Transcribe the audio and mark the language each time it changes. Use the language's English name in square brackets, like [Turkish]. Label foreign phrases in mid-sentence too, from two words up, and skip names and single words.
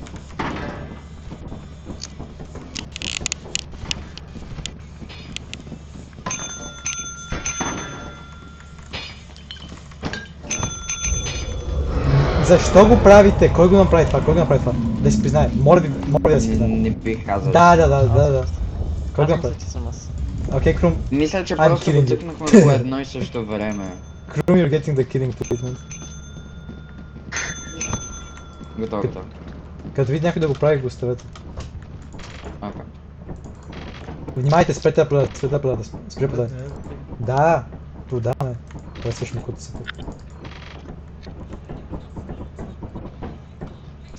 [Bulgarian] Защо го правите? Кой го направи това? Да си признае. Моля ви да си признае. Не бих казал. Да. Кой го Аз направи? мисля, че съм аз. Окей, Крум. Мисля, че [English] I'm [Bulgarian] просто го [English] kidding you. [Bulgarian] цъкнахме по едно и също време. Крум, [English] you're getting the killing treatment. [Bulgarian] Готово. Като види някой да го прави, го оставете. Окей. Внимайте, спрете да продавате. Спри да продавате. Да, продаваме. Това е също кута се тук.